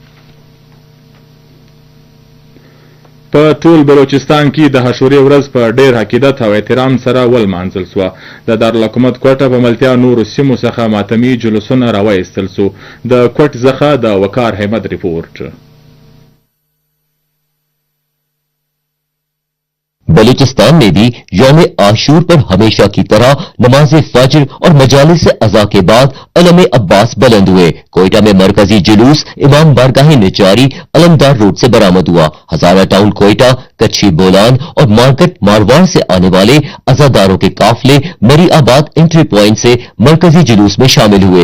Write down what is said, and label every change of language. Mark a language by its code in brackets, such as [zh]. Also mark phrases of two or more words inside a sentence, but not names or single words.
[ps] په ټول بلوچستان کې د حشورې ورځ په ډېر عقیدت او احترام سره ولمانځل شوه. د دارالحکومت کوټه په ملتیا نورو سیمو څخه ماتمي جلوسونه راوایستل شو. د کوټ څخه د وقار احمد رپورټ. [ur] بلوچستان میں بھی یوم عاشور پر ہمیشہ کی طرح نماز فجر اور مجالس اذا کے بعد علم عباس بلند ہوئے. کوئٹہ میں مرکزی جلوس امام بارگاہ نچاری علمدار روڈ سے برآمد ہوا. ہزارہ ٹاؤن کوئٹہ، کچھی بولان اور مارکیٹ مارواڑ سے آنے والے عزاداروں کے قافلے مری آباد انٹری پوائنٹ سے مرکزی جلوس میں شامل ہوئے.